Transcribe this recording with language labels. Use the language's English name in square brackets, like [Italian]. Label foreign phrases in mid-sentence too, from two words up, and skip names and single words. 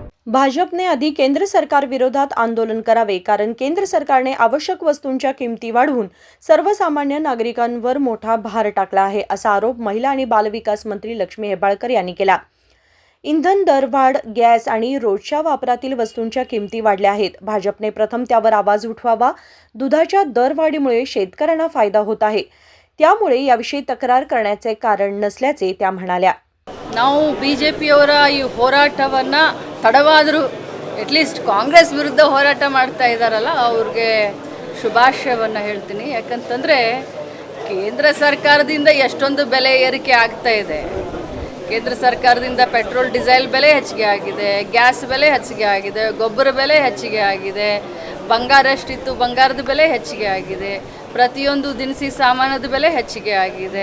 [Marathi] भाजपने आधी केंद्र सरकार विरोधात आंदोलन करावे, कारण केंद्र सरकारने आवश्यक वस्तूंच्या किमती वाढवून सर्वसामान्य नागरिकांवर मोठा भार टाकला आहे, असा आरोप महिला आणि बालविकास मंत्री लक्ष्मी हेब्बाळकर यांनी केला. इंधन दरवाढ, गॅस आणि रोजच्या वापरातील वस्तूंच्या किमती वाढल्या आहेत. भाजपने प्रथम त्यावर आवाज उठवावा. दुधाच्या दरवाढीमुळे शेतकऱ्यांना फायदा होत आहे, त्यामुळे याविषयी तक्रार करण्याचे कारण नसल्याचे त्या म्हणाल्या. [Kannada] ನಾವು ಬಿಜೆಪಿಯವರ ಈ ಹೋರಾಟವನ್ನ ತಡವಾದರೂ ಅಟ್ಲೀಸ್ಟ್ ಕಾಂಗ್ರೆಸ್ ವಿರುದ್ಧ ಹೋರಾಟ ಮಾಡ್ತಾ ಇದ್ದಾರಲ್ಲ ಅವ್ರಿಗೆ ಶುಭಾಶಯವನ್ನು ಹೇಳ್ತೀನಿ. ಯಾಕಂತಂದರೆ ಕೇಂದ್ರ ಸರ್ಕಾರದಿಂದ ಎಷ್ಟೊಂದು ಬೆಲೆ ಏರಿಕೆ ಆಗ್ತಾ ಇದೆ. ಕೇಂದ್ರ ಸರ್ಕಾರದಿಂದ [English] petrol diesel [Kannada] ಬೆಲೆ ಹೆಚ್ಚಿಗೆ ಆಗಿದೆ, ಗ್ಯಾಸ್ ಬೆಲೆ ಹೆಚ್ಚಿಗೆ ಆಗಿದೆ, ಗೊಬ್ಬರ ಬೆಲೆ ಹೆಚ್ಚಿಗೆ ಆಗಿದೆ, ಬಂಗಾರ ಎಷ್ಟಿತ್ತು ಬಂಗಾರದ ಬೆಲೆ ಹೆಚ್ಚಿಗೆ ಆಗಿದೆ, ಪ್ರತಿಯೊಂದು ದಿನಸಿ ಸಾಮಾನದ ಬೆಲೆ ಹೆಚ್ಚಿಗೆ ಆಗಿದೆ.